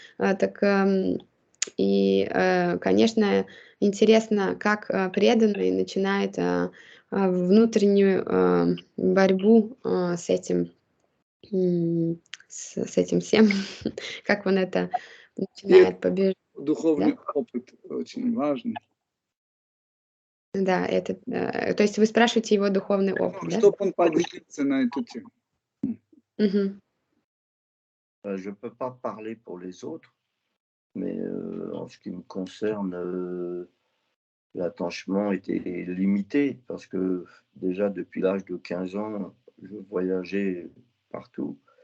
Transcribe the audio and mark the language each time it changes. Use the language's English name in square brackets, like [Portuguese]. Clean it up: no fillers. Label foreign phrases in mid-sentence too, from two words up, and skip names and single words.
[Russian] И, конечно, интересно, как преданный начинает внутреннюю борьбу с этим всем, как он это начинает побеждать. Духовный опыт очень важный. Да, это, то есть вы спрашиваете его духовный опыт, да? Чтобы он поделился на эту тему. Мгм. [French] Je ne peux pas parler pour les autres, mais en ce qui me concerne, l'attachement était limité parce que déjà depuis l'âge de 15 ans, je voyageais partout.